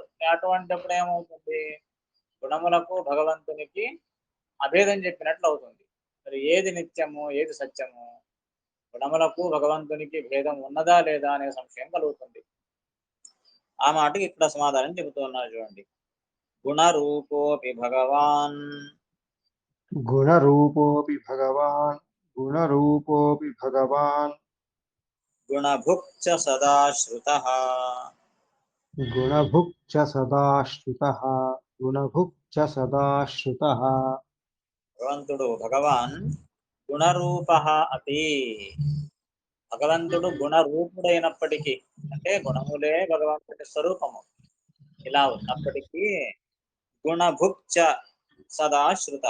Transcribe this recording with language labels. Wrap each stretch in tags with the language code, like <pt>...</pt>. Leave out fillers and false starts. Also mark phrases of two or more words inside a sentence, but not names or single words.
<te>అటువంటిప్పుడు ఏమవుతుంది, గుణములకు భగవంతునికి అభేదం చెప్పినట్లు అవుతుంది. మరి ఏది నిత్యము ఏది సత్యము? గుణములకు భగవంతునికి భేదం ఉన్నదా లేదా అనే సంశయం కలుగుతుంది. ఆ మాటకి ఇక్కడ సమాధానం చెబుతూ ఉన్నారు చూడండి.</te> <sa>గుణరూపోపి భగవాన్ गुणरूपोऽपि भगवान् गुणरूपोऽपि भगवान् గుణభుక్ చ సదా శ్రుతః. गुणभुक् च सदा श्रुतः गुणभुक् च सदा श्रुतः</sa> <te>భగవంతుడు</te> <sa>భగవాన్ గుణరూపః అపి.</sa> <te>భగవంతుడు గుణరూపుడైనప్పటికీ, అంటే గుణములే భగవంతుడి స్వరూపము, ఇలా ఉన్నప్పటికీ</te> <sa>గుణభుక్ చ సదా శ్రుతః.</sa>